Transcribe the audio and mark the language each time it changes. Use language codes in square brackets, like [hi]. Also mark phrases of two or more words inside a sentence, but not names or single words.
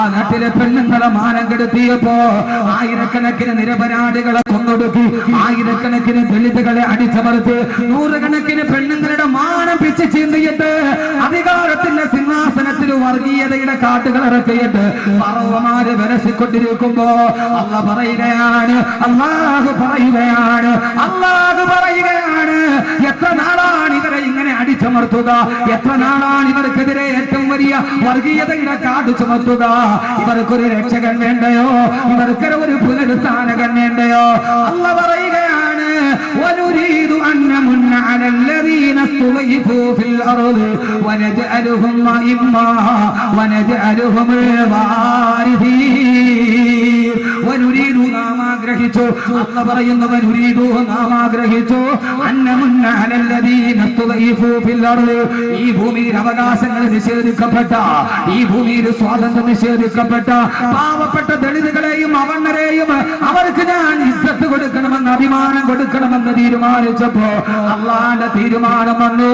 [ml] നാട്ടിലെ പെണ്ണുങ്ങളെ മാനം കെടുത്തിയപ്പോ ആയിരക്കണക്കിന് നിരപരാധികളെ കൊന്നൊടുക്കി, ആയിരക്കണക്കിന് ദളിതുകളെ അടിച്ചമർത്തി, നൂറുകണക്കിന് പെണ്ണുങ്ങളുടെ മാനം പിച്ച് ചീന്തിയിട്ട് അധികാരത്തിന്റെ സിംഹാസനത്തിൽ വർഗീയതയുടെ കാട്ടുകൾ ഇറക്കിയിട്ട് ഫറോവമാര് വിരസിക്കൊണ്ടിരിക്കുമ്പോ അല്ലാഹ് പറയുകയാണ്, അല്ലാഹു പറയുകയാണ്, അല്ലാഹു പറയുകയാണ്, എത്ര നാളാണ് ഇവരെ ഇങ്ങനെ അടിച്ചമർത്തുക? എത്ര നാളാണ് ഇവർക്കെതിരെ ഏറ്റവും വലിയ വർഗീയതയുടെ കാട് ചുമത്തുക? ഇവർക്കൊരു രക്ഷകൻ വേണ്ടയോ? ഇവർക്കൊരു ഒരു പുനരുത്ഥാനകൻ വേണ്ടയോ? അല്ലാഹ് പറയുകയാണ്, [ar] وَنُرِيدُ أَن نَّمُنَّ عَلَى الَّذِينَ اسْتُضْعِفُوا فِي الْأَرْضِ وَنَجْعَلَهُمْ أَئِمَّةً وَنَجْعَلَهُمُ الْوَارِثِينَ. [ml] വനുരീദു, നാം ആഗ്രഹിച്ചു, അല്ലാഹ് പറയുന്നു, വനുരീദു, നാം ആഗ്രഹിച്ചു, [ar] أن نمن على الذين استضعفوا في الأرض, [ml] ഈ ഭൂമിയിൽ അവകാശങ്ങൾ നിഷേധിക്കപ്പെട്ട, ഈ ഭൂമിയിൽ സ്വാതന്ത്ര്യം നിഷേധിക്കപ്പെട്ട പാവപ്പെട്ട ദളിതുകളെയും അവർണരെയും അവർക്ക് ഞാൻ ഇസ്സത്ത് കൊടുക്കണമെന്ന്, അഭിമാനം കൊടുക്കണമെന്ന് തീരുമാനിച്ചപ്പോ അല്ലാഹുവിന്റെ തീരുമാനം വന്നു.